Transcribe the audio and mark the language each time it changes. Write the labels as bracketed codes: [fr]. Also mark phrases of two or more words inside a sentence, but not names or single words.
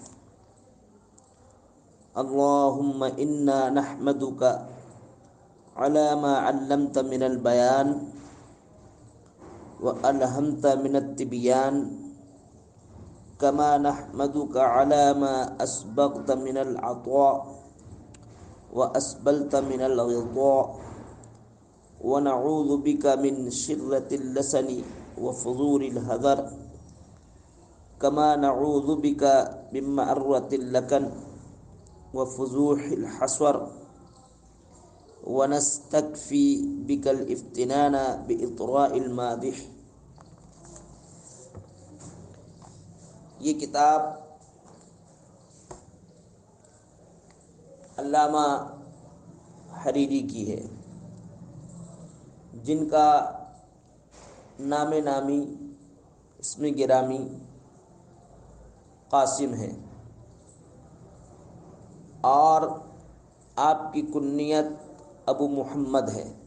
[ar] اللہم انا نحمدک علی ما علمت من البیان والہمت من التبیان، کما نحمدک علی ما اسبغت من العطاء واسبلت من الغطاء، ونعوذ بک من شرة اللسن وفضور الهذر، کما نعوذ بک من مأرة اللکن وفضوح الحسور، ونستکفی بک الافتنان بإطراء المادح۔ [ur] یہ کتاب علامہ حریری کی ہے، جن کا نام نامی اسم گرامی قاسم ہے، اور آپ کی کنیت ابو محمد ہے۔